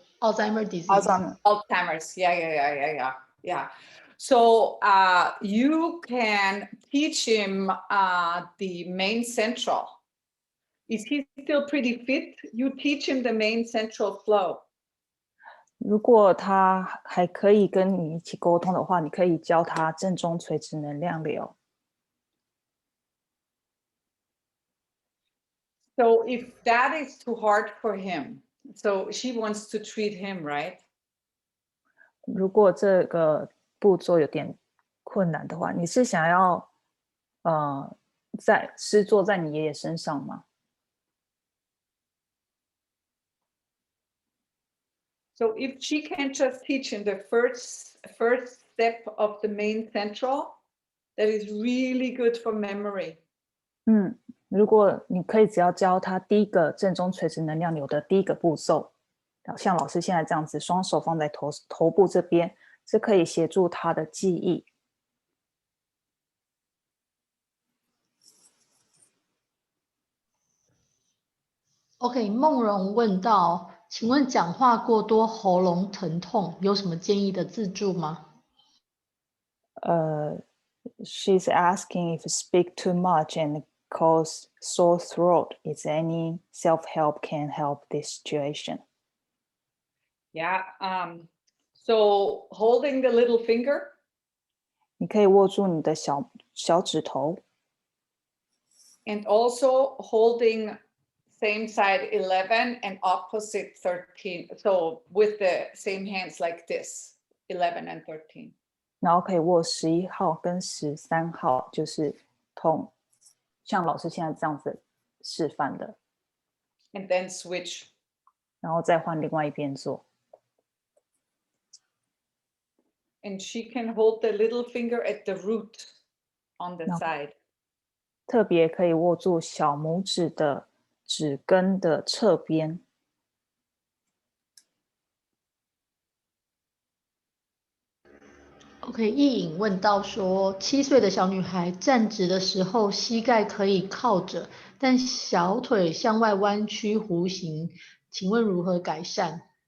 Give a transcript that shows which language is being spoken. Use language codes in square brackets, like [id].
[en] Alzheimer disease. Alzheimer's. Yeah. So you can teach him the main central. Is he still pretty fit? You teach him the main central flow. [zh] 如果他还可以跟你一起沟通的话，你可以教他正中垂直能量流。 [en] So if that is too hard for him, so she wants to treat him, right? [zh] 如果这个步骤有点困难的话，你是想要施作在你爷爷身上吗？ [en] So if she can just teach him the first step of the main central, that is really good for memory. [zh] 如果你可以只要教他第一个正中垂直能量流的第一个步骤，像老师现在这样子，双手放在头部这边，是可以协助他的记忆。 OK， 梦荣问到，请问讲话过多喉咙疼痛，有什么建议的自助吗 [en] ？She's asking if you speak too much and cause sore throat. Is any self-help can help this situation? Yeah. So holding the little finger. [zh] 你可以握住你的小指头。 [en] And also holding same side 11 and opposite 13. So with the same hands like this, 11 and 13. [zh] 然后可以握11号跟13号，就是像老师现在这样子示范的。 [en] And then switch. [zh] 然后再换另外一边做。 [en] And she can hold the little finger at the root on the side. [zh] 特别可以握住小拇指的指根的侧边。 OK， 易颖问到说，7岁的小女孩站直的时候，膝盖可以靠着，但小腿向外弯曲弧形，请问如何改善